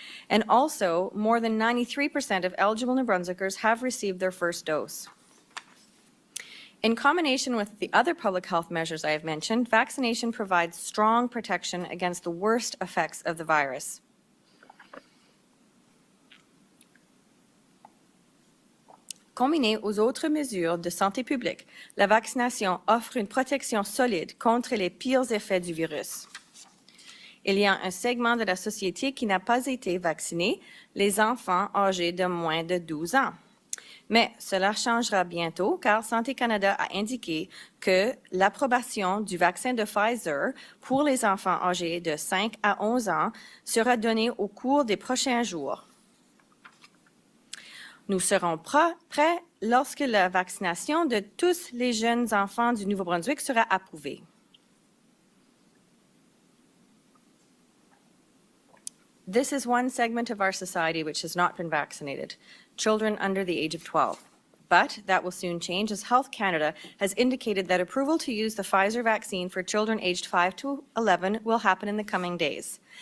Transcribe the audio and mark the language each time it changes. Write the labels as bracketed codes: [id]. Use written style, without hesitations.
[en] And also, more than 93% of eligible New Brunswickers have received their first dose. In combination with the other public health measures I have mentioned, vaccination provides strong protection against the worst effects of the virus. [fr] Combiné aux autres mesures de santé publique, la vaccination offre une protection solide contre les pires effets du virus. Il y a un segment de la société qui n'a pas été vacciné, les enfants âgés de moins de 12 ans. Mais cela changera bientôt car Santé Canada a indiqué que l'approbation du vaccin de Pfizer pour les enfants âgés de 5 à 11 ans sera donnée au cours des prochains jours. Nous serons prêts lorsque la vaccination de tous les jeunes enfants du Nouveau-Brunswick sera approuvée. [en] This is one segment of our society which has not been vaccinated, children under the age of 12. But that will soon change as Health Canada has indicated that approval to use the Pfizer vaccine for children aged 5 to 11 will happen in the coming days.